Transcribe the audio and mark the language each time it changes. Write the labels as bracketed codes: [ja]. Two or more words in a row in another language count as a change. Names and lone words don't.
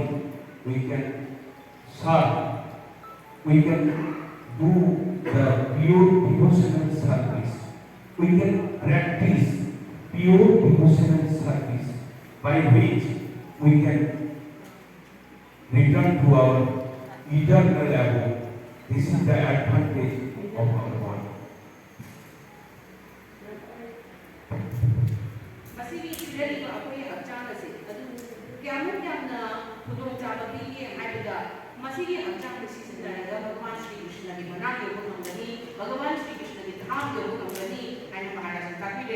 [en] We can serve, we can do the pure devotional service, we can practice pure devotional service by which we can return to our eternal abode. This is the advantage of our body. [mni] ꯃꯁꯤꯒꯤ ꯄꯤꯔꯛꯏꯕ ꯑꯩꯈꯣꯏꯒꯤ ꯍꯛꯆꯥꯡ ꯑꯁꯤ ꯑꯗꯨ ꯀꯌꯥꯃꯨꯛ ꯌꯥꯝꯅ ꯈꯨꯗꯣꯡꯆꯥꯕ ꯄꯤꯒꯦ ꯍꯥꯏꯕꯗ ꯃꯁꯤꯒꯤ ꯍꯛꯆꯥꯡꯗ ꯁꯤꯖꯤꯟꯅꯔꯒ ꯚꯒꯋꯥꯟ ꯁ꯭ꯔꯤ ꯀ꯭ꯔꯤꯁꯅꯒꯤ ꯃꯅꯥꯛ ꯌꯧꯕ ꯉꯝꯒꯅꯤ, ꯚꯒꯋꯥꯟ ꯁ꯭ꯔꯤ ꯀ꯭ꯔꯤꯁꯅꯒꯤ ꯙꯥꯝ ꯌꯧꯕ ꯉꯝꯒꯅꯤ ꯍꯥꯏꯅ ꯃꯍꯥꯔꯥꯖꯅ ꯇꯥꯛꯄꯤꯔꯦ.